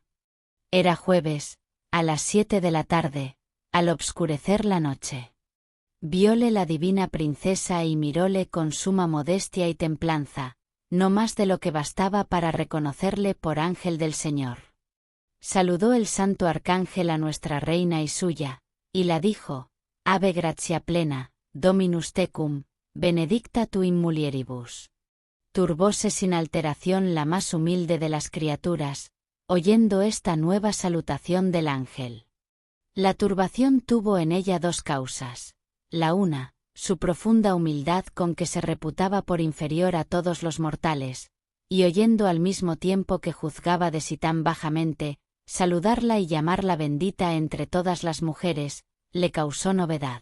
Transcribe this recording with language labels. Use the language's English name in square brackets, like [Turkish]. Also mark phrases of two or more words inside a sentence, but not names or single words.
[Spanish] Era jueves, a las 7 de la tarde, al obscurecer la noche. Vióle la divina princesa y miróle con suma modestia y templanza, no más de lo que bastaba para reconocerle por ángel del Señor. Saludó el santo arcángel a nuestra reina y suya, y la dijo: [Latin] Ave gratia plena, Dominus tecum, benedicta tu in mulieribus. [Spanish] Turbóse sin alteración la más humilde de las criaturas, oyendo esta nueva salutación del ángel. La turbación tuvo en ella dos causas. La una, su profunda humildad con que se reputaba por inferior a todos los mortales, y oyendo al mismo tiempo que juzgaba de sí tan bajamente, saludarla y llamarla bendita entre todas las mujeres, le causó novedad.